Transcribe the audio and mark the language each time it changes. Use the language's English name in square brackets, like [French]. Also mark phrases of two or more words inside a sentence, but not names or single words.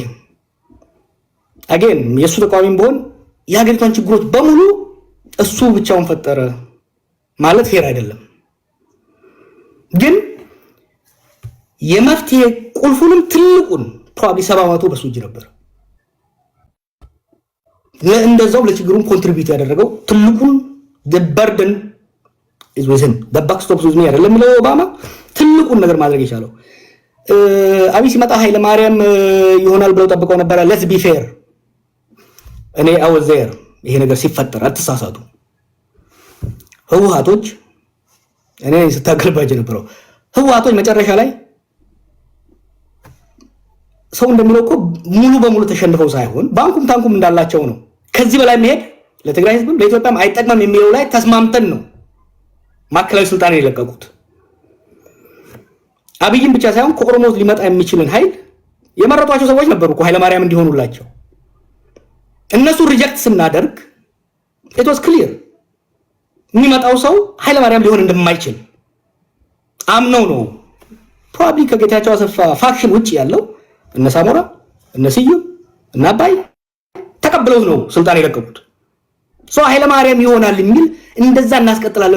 [Amharic] አጌን የእሱ ተቃዋሚም ቢሆን የሀገሪቷን ችግሮች በሙሉ እሱ ብቻውን ፈጠረ ማለት ፌር አይደለም። ግን የመፍትሄ ቁልፉንም ትልቁን ፕሮባብሊ 70% በሱ እጅ ነበር። እንደዛው ለችግሩን ኮንትሪቢዩት ያደረገው ትልቁን [English] the burden is with him the buck stops with me [Amharic] አይደለም የሚለው ኦባማ ትልቁን ነገር ማድረግ የቻለው አብይ ሲመጣ ኃይለ ማርያም ይሆናል ብለው ጠብቀው ነበር [English] let's be fair [Amharic] እኔ [English] I was there [Amharic] ይሄ ነገር ሲፈጠር አትሳሳቱ ህወሓቶች እኔ ስታገልባጅ ነበረው ህወሓቶች መጨረሻ ላይ ሰው እንደሚለው እኮ ሙሉ በሙሉ ተሸንፈው ሳይሆን ባንኩም ታንኩም እንዳላቸው ነው ከዚህ በላይ መሄድ ለትግራይ ህዝብ ለኢትዮጵያም አይጠቅምም የሚለው ላይ ተስማምተን ነው ማከላዊ ስልጣን የለቀቁት አብይን ብቻ ሳይሆን ከኦሮሞ ሊመጣ የሚችልን ኃይል የመረጧቸው ሰዎች ነበሩ እኮ ኃይለ ማርያም እንዲሆኑላቸው እነሱ ሪጀክት ስናደርግ [English] it was clear [Amharic] የሚመጣው ሰው ኃይለ ማርያም ሊሆን እንደማይችል አምነው ነው probably ከጌታቸው አሰፋ ፋክሽን ውጪ ያለው እነ ሳሞራ እነ ስዩም እና አባይ ተቀብለው ነው ስልጣን የለቀቁት ሶ ኃይለ ማርያም ይሆናል የሚል እንደዛ እናስቀጥላለን